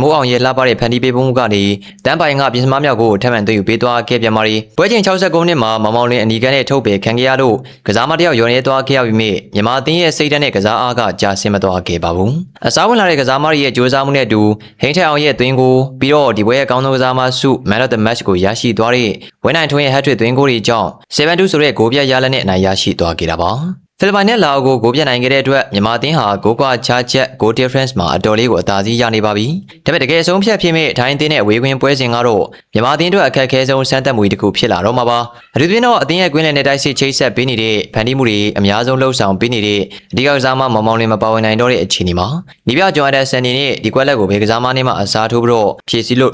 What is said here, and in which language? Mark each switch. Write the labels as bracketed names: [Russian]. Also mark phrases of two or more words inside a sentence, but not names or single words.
[Burmese] မိုးအောင်ရဲ့လှပတဲ့ဖန်တီးပေးမှုကနေတန်းပိုင်ကပြင်စမမြောက်ကိုထပ်မံသိမ်းယူပေးသွားခဲ့ပြန်ပါရီပွဲချိန်69မိနစ်မှာမောင်မောင်လင်းအနီကန်နဲ့ထုတ်ပယ်ခံခဲ့ရလို့ကစားမတယောက်ရော်ရဲသွားခဲ့ရပြီးမြမြန်မာအသင်းရဲ့စိတ်ဓာတ်နဲ့ကစားအားကကြာဆင်းမသွားခဲ့ပါဘူးအစားဝင်လာတဲ့ကစားမတွေရဲ့ကြိုးစားမှုနဲ့အတူဟိန်းထက်အောင်ရဲ့သွင်းကိုပြီးတော့ဒီပွဲရဲ့အကောင်းဆုံး ကစားမဆု [English] Man of the Match [Burmese] ကိုရရှိသွားတဲ့ဝင်းနိုင်ထွန်းရဲ့ hat-trick သွင်းဂိုးတွေကြောင့်7-2ဆိုတဲ့ဂိုးပြတ်ရလနဲ့အနိုင်ရရှိသွားခဲ့တာပါဖိလစ်ပိုင်နဲ့လာအိုကိုဂိုးပြတ်နိုင်ခဲ့တဲ့အတွက်မြန်မာအသင်းဟာဂိုးကွာချချက် [English] goal difference [Burmese] မှာအတော်လေးကိုအသာစီးရနေပါပြီ။ဒါပေမဲ့တကယ် ဆုံးဖြတ်ဖြစ်မဲ့ထိုင်းအသင်းနဲ့ဝေးခွင်းပွဲစဉ်ကတော့မြန်မာအသင်းအတွက်အခက်အခဲဆုံးစမ်းသပ်မှုတစ်ခုဖြစ်လာတော့မှာပါ။အထူးသဖြင့်တော့အသင်းရဲ့ကွင်းလယ်နဲ့တိုက်စစ်ချိတ်ဆက်ပေးနေတဲ့ဖန်တီးမှုတွေအများဆုံးလှုပ်ဆောင် ပေးနေတဲ့အဓိကကစားမမောင်မောင်လင်းမပါဝင်နိုင်တော့တဲ့အခြေအနေမှာနီးပြဂျွန်အန်ဒါဆန်နေနဲ့ဒီကွက်လက်ကိုဘယ်ကစားမနဲ့မှအစားထိုးပြီးတော့ဖြည့်ဆည်းလို့